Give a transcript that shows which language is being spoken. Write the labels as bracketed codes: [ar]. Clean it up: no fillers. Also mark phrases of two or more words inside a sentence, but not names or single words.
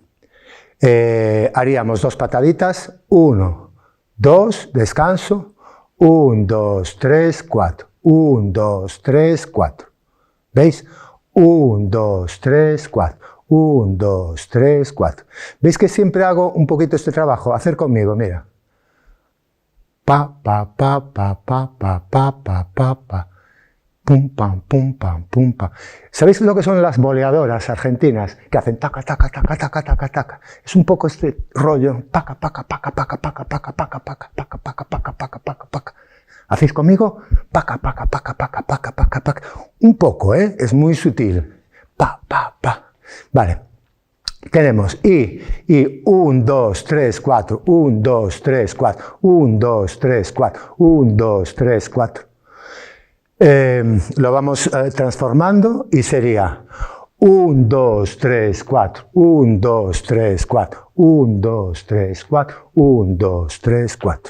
[es] Haríamos 2 pataditas, 1, 2, descanso, 1, 2, 3, 4, 1, 2, 3, 4. ¿Veis? 1, 2, 3, 4, 1, 2, 3, 4. ¿Veis que siempre hago un poquito este trabajo? Hacer conmigo, mira. Pa, pa, pa, pa, pa, pa, pa, pa, pa, pa. Pum, pam, pum, pam, pum, pam. ¿Sabéis lo que son las boleadoras argentinas? Que hacen taca, taca, taca, taca, taca, taca. Es un poco este rollo. Paca, paca, paca, paca, paca, paca, paca, paca, paca, paca, paca, paca, paca, paca. ¿Hacéis conmigo? Paca, paca, paca, paca, paca, paca, paca. Un poco, ¿eh? Es muy sutil. Pa, pa, pa. Vale. Tenemos y 1, 2, 3, 4, 1, 2, 3, 4, 1, 2, 3, 4, 1, 2, 3, 4. Lo vamos transformando y sería 1, 2, 3, 4, 1, 2, 3, 4, 1, 2, 3, 4, 1, 2, 3, 4.